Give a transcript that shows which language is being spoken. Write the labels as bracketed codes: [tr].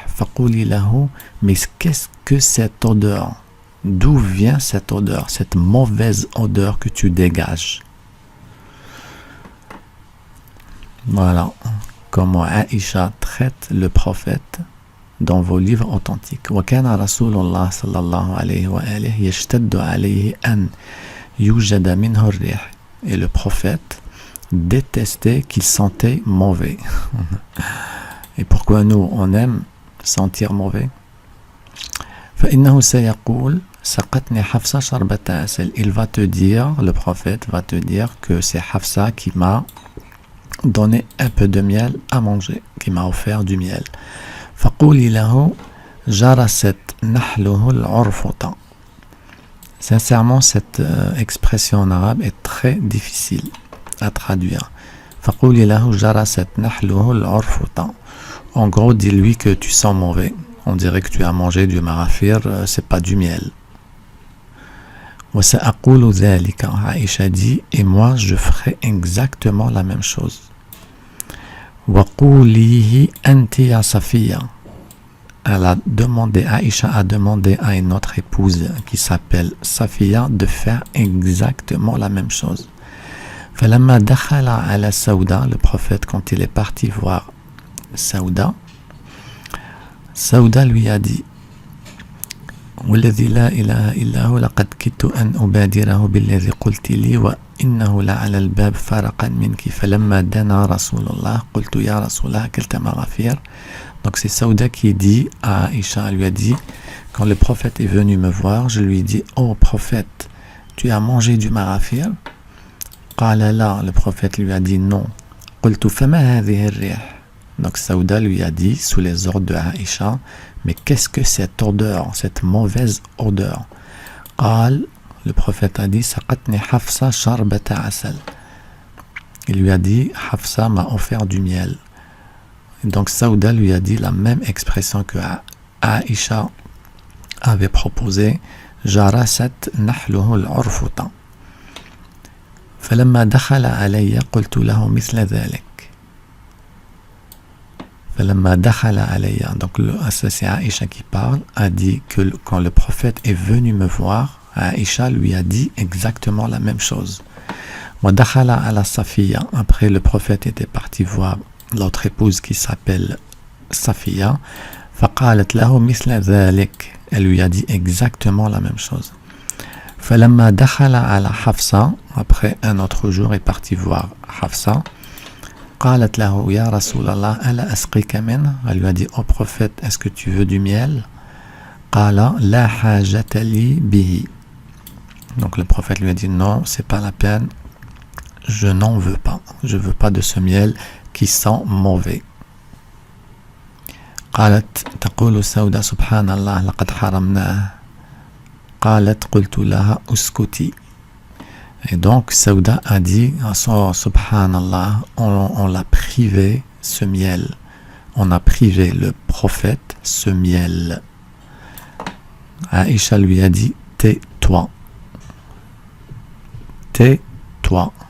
[ar] Faquli lahu, [fr] mais qu'est-ce que cette odeur? D'où vient cette odeur, cette mauvaise odeur que tu dégages? Voilà comment Aïcha traite le prophète dans vos livres authentiques. [ar] وكان رسول الله صلى الله عليه وآله يشتد عليه أن يوجد منه الريح. [fr] Et le prophète détestait qu'il sentait mauvais. Et pourquoi nous on aime sentir mauvais? [ar] فإنه سيقول سقتني حفصة شربة عسل. [fr] Il va te dire, le prophète va te dire que c'est Hafsa qui m'a donné un peu de miel à manger, qui m'a offert du miel. [ar] فقولي له جرست نحله العرفطة. [fr] Sincèrement, cette expression en arabe est très difficile à traduire. [ar] فقولي له جرست نحله العرفطة. [fr] En gros, dis-lui que tu sens mauvais. On dirait que tu as mangé du marafir, c'est pas du miel. [ar] وسأقول ذلك. [fr] Aïcha dit, et moi je ferai exactement la même chose. [ar] وقوليه أنت يا صفية. [fr] Elle a demandé, Aïcha a demandé à une autre épouse qui s'appelle Safiya de faire exactement la même chose. [ar] فلما دخل على سودة, [fr] le prophète quand il est parti voir Sauda, Sauda lui a dit [ar] والذي لا إله إلا هو لقد كدت أن أبادره بالذي قلت لي وإنه لعلى الباب فرقا منك فلما دنا رسول الله قلت يا رسول الله أكلت مغافير. [fr] Donc c'est Sauda qui dit à Aïcha, lui a dit, quand le prophète est venu me voir, je lui ai dit, oh prophète, tu as mangé du marafir? [ar] قال لا, [fr] le prophète lui a dit non. [ar] قلت فما هذه الريح. [fr] Donc Sauda lui a dit, sous les ordres de Aïcha, mais qu'est-ce que cette odeur, cette mauvaise odeur? [ar] قال, [fr] le prophète a dit, [ar] سقتني حفصة شربة عسل. [fr] Il lui a dit, Hafsa m'a offert du miel. Donc Sauda lui a dit la même expression que Aïcha avait proposé, [ar] جرست نحله العرفطة. فلما دخل علي قلت له مثل ذلك. فلما دخل علي. [fr] Donc c'est Aïcha qui parle, a dit que quand le prophète est venu me voir, Aïcha lui a dit exactement la même chose. [ar] ودخل على صفية. [fr] Après le prophète était parti voir l'autre épouse qui s'appelle Safiya. [ar] فقالت له مثل ذلك. [fr] Elle lui a dit exactement la même chose. [ar] فلما دخل على حفصة. [fr] Après un autre jour est parti voir Hafsa. [ar] قالت له يا رسول الله ألا أسقيك منه. [fr] Elle lui a dit, oh prophète, est-ce que tu veux du miel? [ar] قال لا حاجة لي به. [fr] Donc le prophète lui a dit, non, c'est pas la peine, je n'en veux pas, je veux pas de ce miel qui sent mauvais. [ar] قالت تقول سودة سبحان الله لقد حرمناه. قالت قلت لها اسكتي. [fr] Et donc Sauda a dit, subhanallah, on l'a privé ce miel, on a privé le prophète ce miel. Aïcha lui a dit, tais-toi, tais-toi.